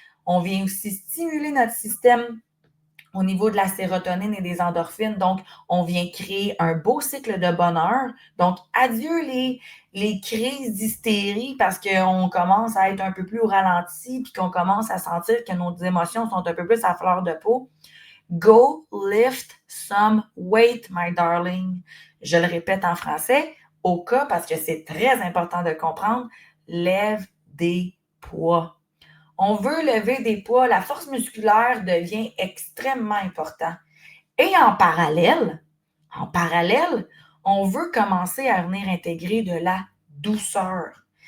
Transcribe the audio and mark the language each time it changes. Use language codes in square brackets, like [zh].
[fr] On vient aussi stimuler notre système au niveau de la sérotonine et des endorphines. Donc, on vient créer un beau cycle de bonheur. Donc, adieu les crises d'hystérie parce qu'on commence à être un peu plus au ralenti puis qu'on commence à sentir que nos émotions sont un peu plus à fleur de peau. [en] Go lift some weight, my darling. [fr] Je le répète en français, au cas parce que c'est très important de comprendre, lève des poids. On veut lever des poids, la force musculaire devient extrêmement importante. Et en parallèle, on veut commencer à venir intégrer de la douceur.